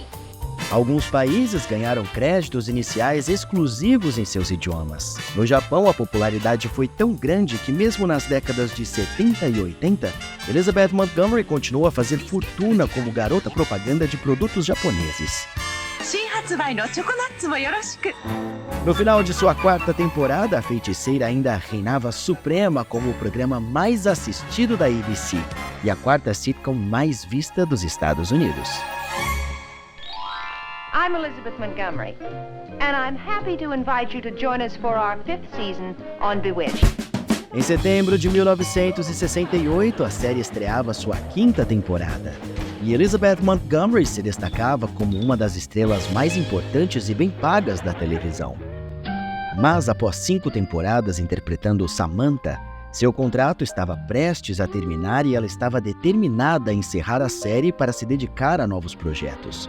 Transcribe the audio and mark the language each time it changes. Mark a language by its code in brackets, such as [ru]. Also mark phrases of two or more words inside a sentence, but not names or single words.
[pt] Alguns países ganharam créditos iniciais exclusivos em seus idiomas. No Japão, a popularidade foi tão grande que mesmo nas décadas de 70 e 80, Elizabeth Montgomery continuou a fazer fortuna como garota propaganda de produtos japoneses. [ja] 新発売のチョコナッツもよろしく。 [pt] No final de sua quarta temporada, a Feiticeira ainda reinava suprema como o programa mais assistido da ABC e a quarta sitcom mais vista dos Estados Unidos. [en] I'm Elizabeth Montgomery, and I'm happy to invite you to join us for our 5th season on Bewitched. [pt] Em setembro de 1968, a série estreava sua quinta temporada. E Elizabeth Montgomery se destacava como uma das estrelas mais importantes e bem pagas da televisão. Mas após 5 temporadas interpretando Samantha, seu contrato estava prestes a terminar e ela estava determinada a encerrar a série para se dedicar a novos projetos.